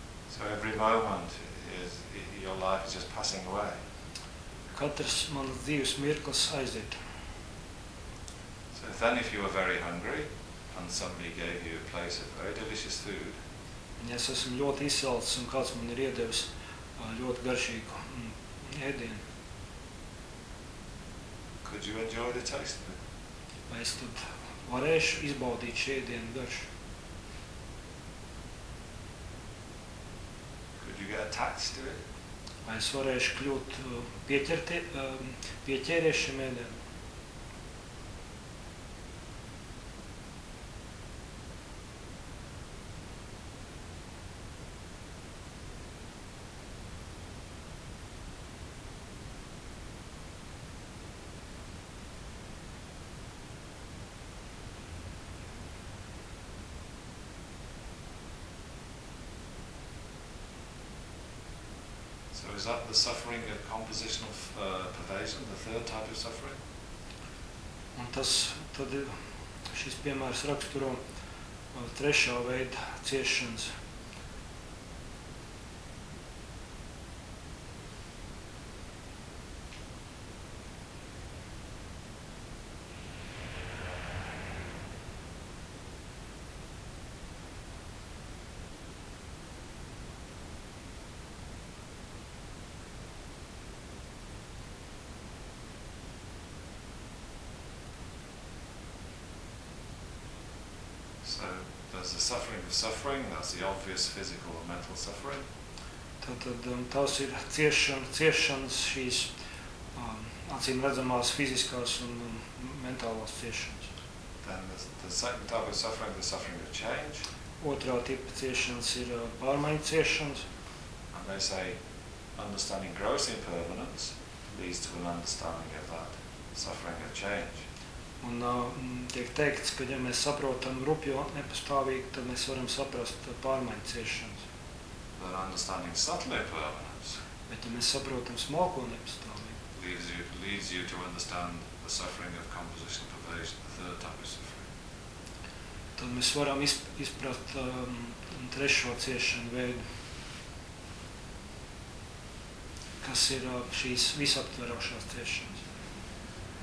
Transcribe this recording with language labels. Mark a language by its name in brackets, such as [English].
[English] So every moment is your life is just passing away. [Latvian] Katrs manas dzīves mirklis aiziet. [English] So then if you were very hungry and somebody gave you a place of very delicious food. [Latvian] Ja es esmu ļoti izsalcis un kāds man ir iedevis ļoti garšīgu ēdienu. [English] Could you enjoy the taste of it? [Latvian] Vai es tad varēšu izbaudīt šī ēdienu garšu? [English] Attached to it. [Latvian] Vai es varēšu kļūt pieķēries šim ēdienam? [English] So is that the suffering of compositional pervasion, the third type of suffering? [Latvian] Un tas tad šis piemērs raksturo trešā veida ciešanas. [English] So there's the suffering of suffering, that's the obvious physical and mental suffering. [Latvian] Tātad tās ir ciešanas, šīs acīmredzamās fiziskās un mentālās ciešanas. [English] Then the second type of suffering, the suffering of change. [Latvian] Otrā tipa ciešanas ir pārmaiņu ciešanas. [English] And they say, understanding gross impermanence leads to an understanding of that suffering of change. [Latvian] Un tiek teikts, ka ja mēs saprotam rupjo nepastāvīgi, tad mēs varam saprast pārmaiņu ciešanas. [English] But understanding subtle impermanence. [Latvian] Bet ja mēs saprotam smalko nepastāvīgi. [English] Leads you to understand the suffering of composition pervasion, the third type of suffering. [Latvian] Tad mēs varam izprast trešo ciešanu veidu. Kas ir šīs visaptverošās ciešanas.